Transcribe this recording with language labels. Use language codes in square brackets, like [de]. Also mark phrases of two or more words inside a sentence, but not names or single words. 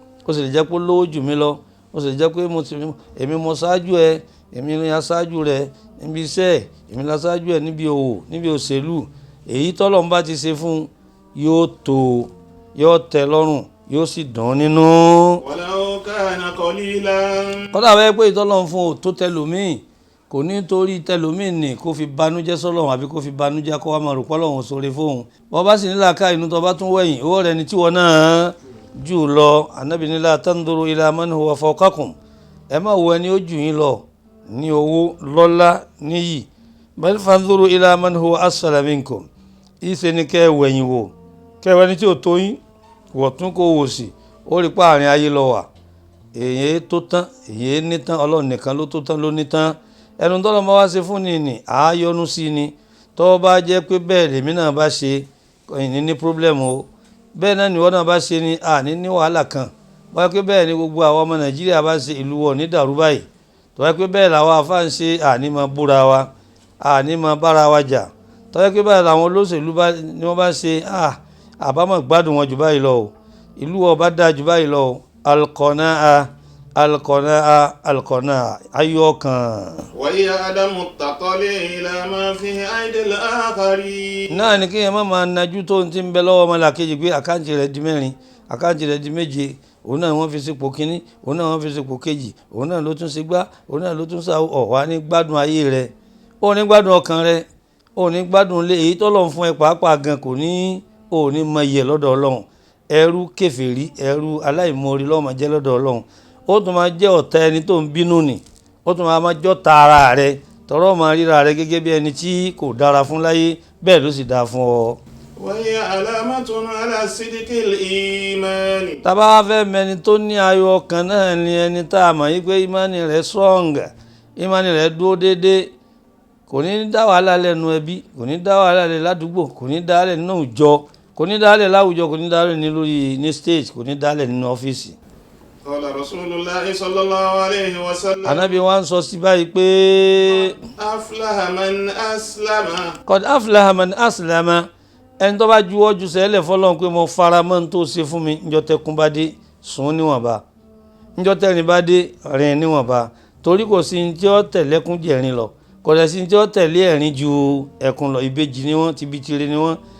[yo] Ó sì lè jẹ́ pé ó lówó jù mí lọ. Ó sì lè jẹ́ pé mo ti, èmi mo ṣáájú ẹ, èmi ni aṣáájú rẹ níbi iṣẹ́, èmi la ṣáájú ẹ níbi òwò, níbi òṣèlú. Èyí tọ́lọ́run bá ti ṣe fún un, yóò tó, yóò tẹ́ lọ́rùn, yóò sì dùn nínú. [ar] ولو كان قليلا. [yo] Kódà bẹ́ẹ̀ pé ìtọ́lọ́run fún ò tó tẹlòmíì, kò ní torí tẹlòmíì nì kó fi banújẹ́ sọ́lọ́run àbí kó fi banújẹ́ kó wá máa rò pé Ọlọ́run ò ṣoore fóun. Bó bá sì ní làákàyè inú tó bá tún wẹ̀yìn, ó rẹni tí wọ́n náà jù lọ. Ànábì ní, [ar] "لا تنظروا إلى من هو فوقكم." [yo] Ẹ má wo ẹni ó jù yín lọ ní owó, lọ́lá, níyì. [ar] "بل فانظروا إلى من هو أسفل منكم." [yo] Ìṣe ni kẹ́ ẹ wẹ̀yìn wò, kẹ́ ẹ wẹni tí ò tó yín, wọ̀ tún kó wò sí, ó rí pé àárín ayé lọ wà. Èyí tó tán, èyí ní tán, Ọlọ́run nìkan ló tó tán, ló ní tán. Ẹnu tọ́lọ́run bá wá ṣe fún ni nì, à á yọ́nú sí ni. Tó bá jẹ́ pé bẹ́ẹ̀ lèmi náà bá ṣe, kò ní ní problem o. Bẹ́ẹ̀ náà ni ìwọ náà bá ṣe ni, à ní ní wàhálà kan. Bó jẹ́ pé bẹ́ẹ̀ ni gbogbo àwọn ọmọ Nàìjíríà bá ṣe, ìlú wa ò ní dàrú báyìí. Tó bá jẹ́ pé bẹ́ẹ̀ làwọn àfáà ń ṣe, a ní máa búra wa, a ní máa bára wa jà. Tó bá jẹ́ pé báyìí làwọn olóṣèlú bá, ni wọ́n bá ń ṣe, a, àbá máa gbádùn wọn jù báyìí lọ o. Ìlú wa ò bá dáa jù báyìí lọ o. [ar] القناعة، القناعة، القناعة. [yo] Ayọ̀ ọkàn. [ar] وهي عدم التطلع إلى ما في أيدي الآخرين. [yo] Náà ni kéèyàn má máa najú tó ohun tí ń bẹ lọ́wọ́ ọmọlàkejì pé àkáǹtì rẹ̀ di mẹ́rin, àkáǹtì rẹ̀ di méje, òun náà wọ́n fi sípò kínní, òun náà wọ́n fi sípò kejì, òun náà ló tún ṣe gbá, òun náà ló tún ṣàwò. Ọ̀ wá ní gbádùn ayé rẹ̀, ò ní gbádùn ọkàn rẹ̀, ò ní gbádùn ilé. Èyí tọ́lọ́run fún ẹ pàápàá gan kò ní, ò ní mọ iyì ẹ̀ lọ́dọ̀ Ọlọ́run. Ẹrú kèfèrí, ẹrú aláìmoore ló máa jẹ́ lọ́dọ̀ Ọlọ́run. Ó tún máa jẹ́ ọ̀tá ẹni tó ń bínú nì, ó tún máa, máa jẹ́ ọ̀tá ara rẹ̀, tọrọ máa ríra rẹ̀ gẹ́gẹ́ bí ẹni tí kò dára fún láyé, bẹ́ẹ̀ ló sì dáa fún ọ. [ar] وهي علامة على صدق الإيمان. [yo] Tá bá wá fẹ́ mẹni tó ní ayọ̀ ọkàn náà ni ẹni tá a mọ̀ yí pé ìmánì rẹ̀ strong, ìmánì rẹ̀ dúró déédéé. Kò ní dá wàhálà lẹ̀ nínú ẹbí, kò ní dá wàhálà lẹ̀ ládùúgbò, kò ní dá lẹ̀ nínú ìjọ, kò ní dá lẹ̀ láwùjọ, kò ní dá lẹ̀ ní lórí, ní stage, kò ní dá lẹ̀ nínú ọ́fíìsì. [ar] قال رسول الله صلى الله عليه وسلم. [yo] Ànábì wa ń sọ sí báyìí pé [ar] أفلح من أسلم. قد أفلح من أسلم. [yo] Ẹni tó bá juwọ́ ju sẹ́lẹ̀ fọ́lọ́run pé mo fara mọ́ ohun tó ṣe fún mi, ńjọ́ tẹkún bá dé, sùn níwọ̀nba. Ńjọ́ tẹ́rin bá dé, rìn níwọ̀nba. Torí kò sí ní tí ó tẹ̀lé ẹkún jù ẹ̀rín lọ. Kò dẹ̀ sí ní tí ó tẹ̀lé ẹ̀rín ju ẹkún lọ. Ìbejì ni wọ́n, ti bi tire ni wọ́n.